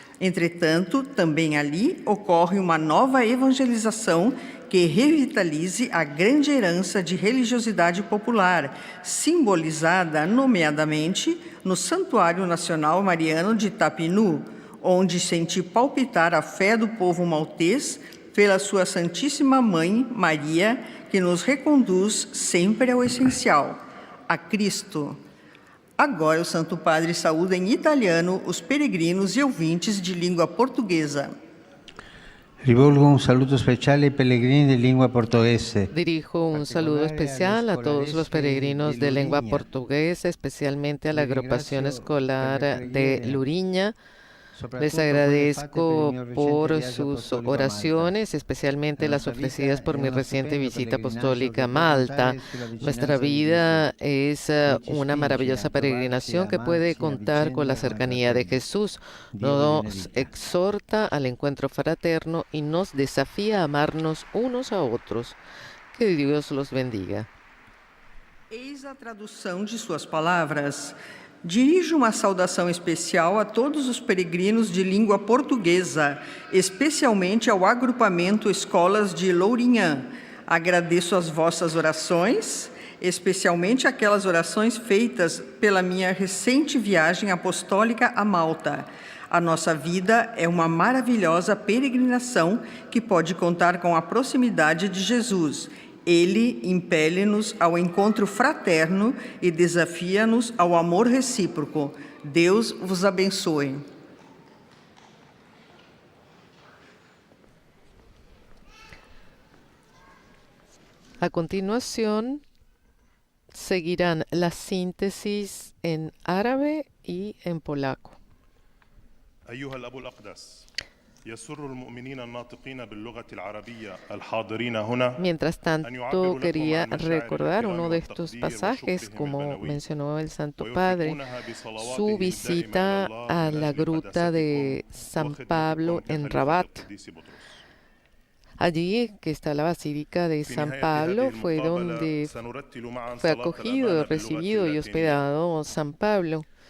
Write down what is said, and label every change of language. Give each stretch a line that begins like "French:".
Portuguese: Entretanto, também ali ocorre uma nova evangelização que revitalize a grande herança de religiosidade popular, simbolizada, nomeadamente, no Santuário Nacional Mariano de Itapinu, onde senti palpitar a fé do povo maltês pela sua Santíssima Mãe, Maria, que nos reconduz sempre ao essencial, a Cristo. Agora o Santo Padre saúda em italiano os peregrinos e ouvintes de língua portuguesa.
Italian: Rivolgo un saluto speciale ai pellegrini di lingua portoghese.
Spanish: Dirijo un saludo especial a todos los peregrinos de lengua portuguesa, especialmente a la agrupación escolar de Luriña. Les agradezco por sus oraciones, especialmente las ofrecidas por mi reciente visita apostólica a Malta. Nuestra vida es una maravillosa peregrinación que puede contar con la cercanía de Jesús. Nos exhorta al encuentro fraterno y nos desafía a amarnos unos a otros. Que Dios los bendiga.
Portuguese: Eis a tradução de suas palavras. Dirijo uma saudação especial a todos os peregrinos de língua portuguesa, especialmente ao agrupamento Escolas de Lourinhã. Agradeço as vossas orações, especialmente aquelas orações feitas pela minha recente viagem apostólica a Malta. A nossa vida é uma maravilhosa peregrinação que pode contar com a proximidade de Jesus. Ele impele-nos ao encontro fraterno e desafia-nos ao amor recíproco. Deus vos abençoe.
Spanish: A continuación, seguirán las síntesis en árabe y en polaco.
Arabic: أيها الأب الأقدس يسر المؤمنين الناطقين باللغة العربية الحاضرين هنا.
Spanish: Mientras tanto, quería recordar uno de estos pasajes, como mencionó el Santo Padre, su visita a la gruta de San Pablo en Rabat. Allí, que está la Basílica de San Pablo, fue donde fue acogido, recibido y hospedado San Pablo.